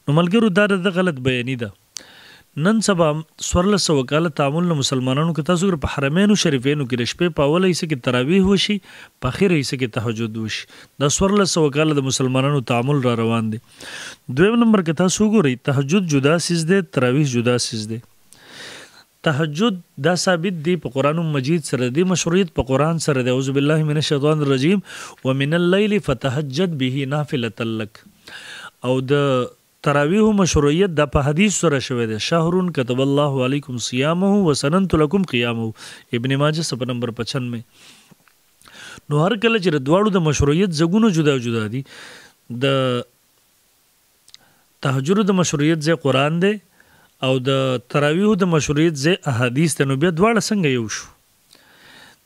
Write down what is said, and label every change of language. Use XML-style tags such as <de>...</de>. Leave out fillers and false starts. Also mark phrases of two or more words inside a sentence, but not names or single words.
<ps>نو ملګرو دا د غلط بیانی ده. نن سبا 1400 کال تعامل له مسلمانانو کې تاسو په حرمینو شریفینو کې شپې په اوله حصہ کې تراویح وشي، په اخر حصہ کې تهجد وشي. دا 1400 کال د مسلمانانو تعامل را روان دي. دویم نمبر کې تاسو ګورئ تهجد جدا سیز دی، تراویح جدا سیز دی. تهجد دا ثابت دی په قرآن مجید سره دی، مشروعیت په قرآن سره دی.</ps> <ar>اعوذ بالله من الشیطان الرجیم ومن الليل فتهجد به نافلة لك.</ar> <ps>او د تراویح مشروعیت دا په حدیث سره شوی دی.</ps> <ar>شهر كتب الله علیکم صیامه وسننت لكم قیامه،</ar> <ps>ابن ماجه صفحه نمبر 95. نو هر کله چې دواړو د مشروعیت زګونو جدا جدا دي، د تهجد د مشروعیت ځای قرآن دی او د تراویح د مشروعیت ځای احادیث ته، نو بیا دواړه څنګه یو شو.</ps>